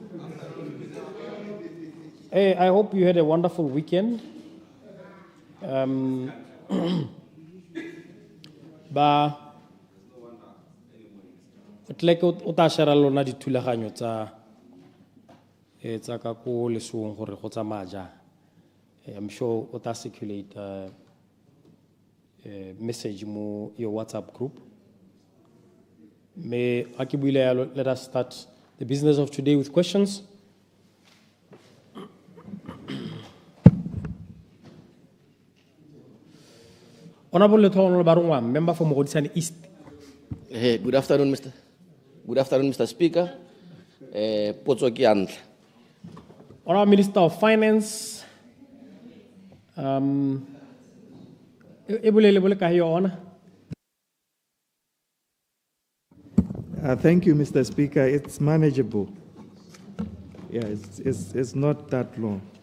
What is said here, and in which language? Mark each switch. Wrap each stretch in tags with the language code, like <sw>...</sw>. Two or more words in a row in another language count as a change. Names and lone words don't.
<en>Hey, I hope you had a wonderful weekend.</en> <tn>Ba tleke o ta share lona dithulaganyo tsa ka ko lesong gore go tsamaya jang.</tn> <en>I'm sure</en> <tn>o ta</tn> <en>circulate message mo your WhatsApp group. Let us start the business of today with questions. Honorable Lephatla Barongwang, member for Mogodisane East. Good afternoon, Mr. Speaker.</en> <tn>Potso ke ya ntlha.</tn> <en>Honorable Minister of Finance. Thank you, Mr. Speaker. It's manageable. Yeah, it's not that long.</en>